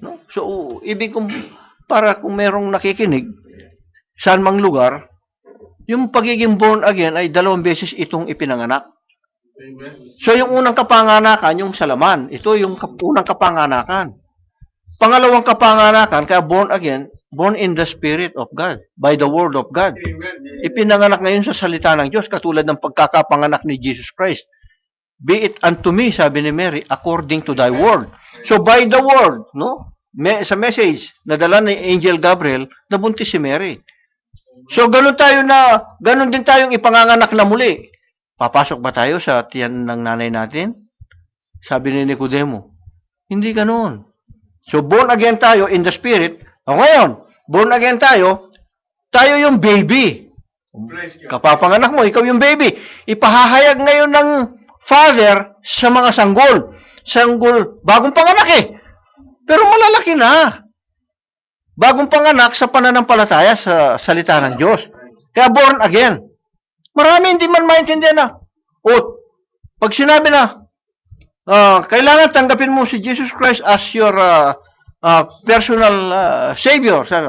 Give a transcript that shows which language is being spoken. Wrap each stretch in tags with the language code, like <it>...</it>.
<tl>No? So, ibig kong, para kung merong nakikinig, saan mang lugar, yung pagiging born again ay 2 beses itong ipinanganak. So, yung unang kapanganakan, yung sa laman. Ito yung unang kapanganakan. Pangalawang kapanganakan, kaya</tl> <en>born again, born in the Spirit of God, by the Word of God.</en> <tl>Ipinanganak ngayon sa salita ng Diyos, katulad ng pagkakapanganak ni Jesus Christ.</tl> <en>Be it unto me,</en> <tl>sabi ni Mary,</tl> <en>according to thy word. So, by the word, no?</en> <tl>Sa message, nadala ni Angel Gabriel, nabuntis si Mary. So, ganun din tayong ipanganganak na muli. Papasok ba tayo sa tiyan ng nanay natin? Sabi ni Nicodemo, hindi ganun. So, born again tayo in the Spirit. Ngayon, born again tayo yung baby. Kapapanganak mo, ikaw yung baby. Ipahahayag ngayon ng Father sa mga sanggol. Sanggol, bagong panganak eh. Pero malalaki na. Bagong panganak sa pananampalataya sa salita ng Diyos. Kaya born again. Marami hindi man maintindihan na. Pag sinabi na, kailangan tanggapin mo si Jesus Christ</tl> <en>as your personal Savior.</en>